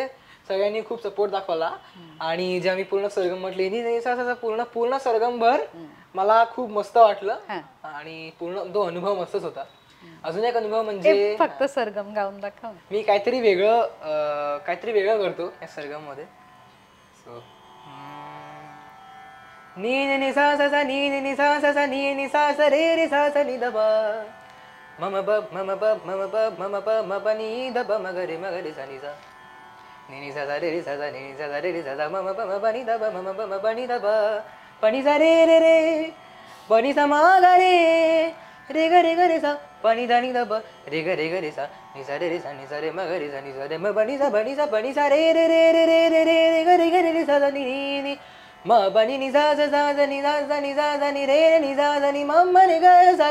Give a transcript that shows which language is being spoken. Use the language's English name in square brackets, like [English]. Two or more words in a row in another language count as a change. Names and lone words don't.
[Marathi] सगळ्यांनी खूप सपोर्ट दाखवला. आणि जेव्हा मी पूर्ण सरगम म्हटली पूर्ण सरगम भर मला खूप मस्त वाटलं आणि पूर्ण तो अनुभव मस्तच होता. अजून एक अनुभव म्हणजे फक्त सरगम गाऊन दाखव. मी काहीतरी वेगळं करतो या सरगम मध्ये. सो नी नि सा सा सा नी नि सा सा सा नी नि सा सा रे रे सा सा नि द ब मम ब मम ब मम ब मम ब म ब नी द ब म ग रे सा नि सा नी नि सा सा रे रे सा सा नी नि सा सा रे रे सा सा मम ब म ब नी द ब मम ब म ब नी द ब प नी सा रे रे रे प नी सा म ग रे रे ग रे ग रे सा पाणी दानी द ब रे ग रे ग रे सा नि सा रे सा नि सा रे म ग रे सा नि सा रे म बनी सा बनी सा रे रे रे रे रे रे रे रे ग रे ग रे रे सा दा नि नि म बनी नि सा सा सा दा नि सा सा नि सा सा नि रे रे नि सा सा नि म म रे ग सा